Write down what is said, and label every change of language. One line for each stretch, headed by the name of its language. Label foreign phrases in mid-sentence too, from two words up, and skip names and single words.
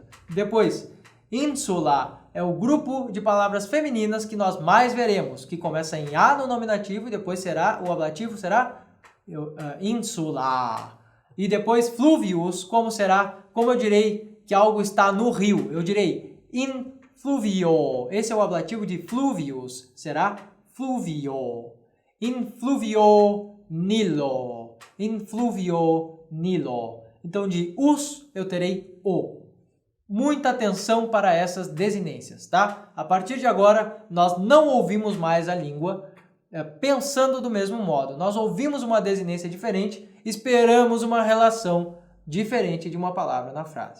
Portuguese: Depois, insula é o grupo de palavras femininas que nós mais veremos, que começa em A no nominativo e depois o ablativo será insula. E depois fluvius, como eu direi que algo está no rio, eu direi influvio. Esse é o ablativo de fluvius, será fluvio.
Latin: Influvio Nilo. Influvio Nilo.
Portuguese: Então de us eu terei o. Muita atenção para essas desinências, tá? A partir de agora, nós não ouvimos mais a língua pensando do mesmo modo. Nós ouvimos uma desinência diferente, esperamos uma relação diferente de uma palavra na frase.